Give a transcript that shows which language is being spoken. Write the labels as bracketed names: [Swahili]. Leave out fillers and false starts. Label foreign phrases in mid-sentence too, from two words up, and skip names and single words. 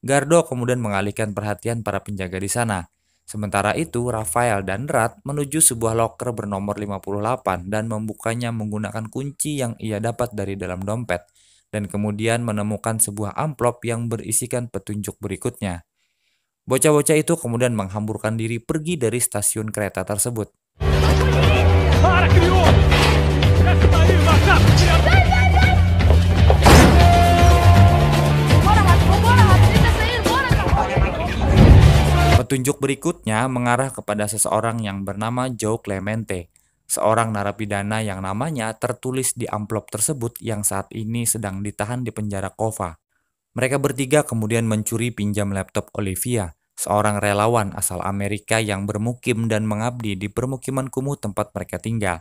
[Indonesian] Gardo kemudian mengalihkan perhatian para penjaga di sana. Sementara itu, Rafael dan Rat menuju sebuah loker bernomor 58 dan membukanya menggunakan kunci yang ia dapat dari dalam dompet, dan kemudian menemukan sebuah amplop yang berisikan petunjuk berikutnya. Bocah-bocah itu kemudian menghamburkan diri pergi dari stasiun kereta tersebut. [Portuguese] Para, crioulo! Desce daí, macaco! Vambora, rato, tenta sair, bora, cara! [Indonesian] Petunjuk berikutnya mengarah kepada seseorang yang bernama Joe Clemente, seorang narapidana yang namanya tertulis di amplop tersebut yang saat ini sedang ditahan di penjara Kova. Mereka bertiga kemudian mencuri pinjam laptop Olivia, seorang relawan asal Amerika yang bermukim dan mengabdi di permukiman kumuh tempat mereka tinggal.